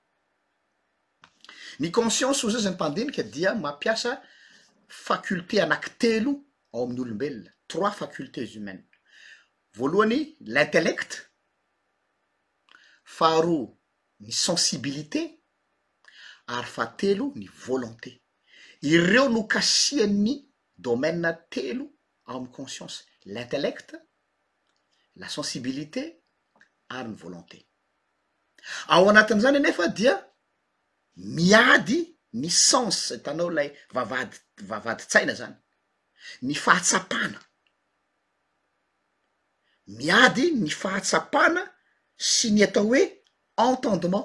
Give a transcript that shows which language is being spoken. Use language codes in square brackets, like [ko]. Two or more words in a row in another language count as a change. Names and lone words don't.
[mg] Ny conscience ozy zany mpandinika dia mampiasa faculté anankitelo ao amin'ny olombelona, [fr] 3 facultés humaines. [mg] Voalohany l'intellect, faharoa ny sensibilité, ary fahatelo ny volonté. Ireo no kasian'ny domaine telo ao amin'ny conscience: [fr] l'intellect, la sensibilité [mg] ary ny volonté. Ao anatin'izany anefa dia miady ny sens, hitanao lay vavady-tsaina zany, ny fahatsapana, miady ny fahatsapana sy ny atao hoe entendement.